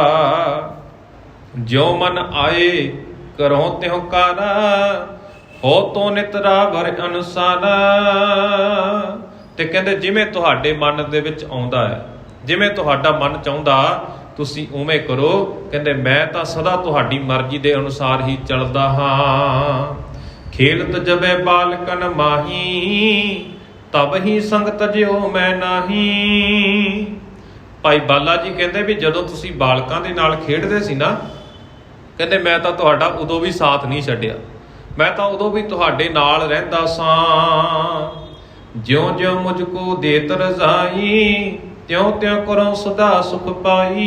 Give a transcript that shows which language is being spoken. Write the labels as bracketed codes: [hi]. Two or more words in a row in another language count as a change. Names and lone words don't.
[pa] ਜਿਉ ਮਨ ਆਏ ਕਰੋ ਤਿਉ ਕਰ, ਹੋ ਤੋ ਨਿਤਰਾ ਵਰ ਅਨੁਸਾਰ। ਤੇ ਕਹਿੰਦੇ ਜਿਵੇਂ ਤੁਹਾਡੇ ਮਨ ਦੇ ਵਿੱਚ ਆਉਂਦਾ ਹੈ, ਜਿਵੇਂ ਤੁਹਾਡਾ ਮਨ ਚਾਹੁੰਦਾ ਤੁਸੀਂ ਉਵੇਂ ਕਰੋ। ਕਹਿੰਦੇ ਮੈਂ ਤਾਂ ਸਦਾ ਤੁਹਾਡੀ ਮਰਜ਼ੀ ਦੇ ਅਨੁਸਾਰ ਹੀ ਚੱਲਦਾ ਹਾਂ। ਖੇਲਤ ਜਬੇ ਬਾਲਕਨ ਮਾਹੀ, ਤਬ ਹੀ ਸੰਗ ਤਜਿਓ ਮੈਂ ਨਾਹੀ। ਭਾਈ ਬਾਲਾ ਜੀ ਕਹਿੰਦੇ ਵੀ ਜਦੋਂ ਤੁਸੀਂ ਬਾਲਕਾਂ ਦੇ ਨਾਲ ਖੇਡਦੇ ਸੀ ਨਾ, ਕਹਿੰਦੇ ਮੈਂ ਤਾਂ ਤੁਹਾਡਾ ਉਦੋਂ ਵੀ ਸਾਥ ਨਹੀਂ ਛੱਡਿਆ, ਮੈਂ ਤਾਂ ਉਦੋਂ ਵੀ ਤੁਹਾਡੇ ਨਾਲ ਰਹਿੰਦਾ ਸਾਂ। ਜਿਉਂ ਜਿਉਂ ਮੁਝ ਕੋ ਦੇਤ ਰਜ਼ਾਈ, ਤਿਉਂ ਤਿਉਂ ਕਰੋ ਸਦਾ ਸੁਖ ਪਾਈ।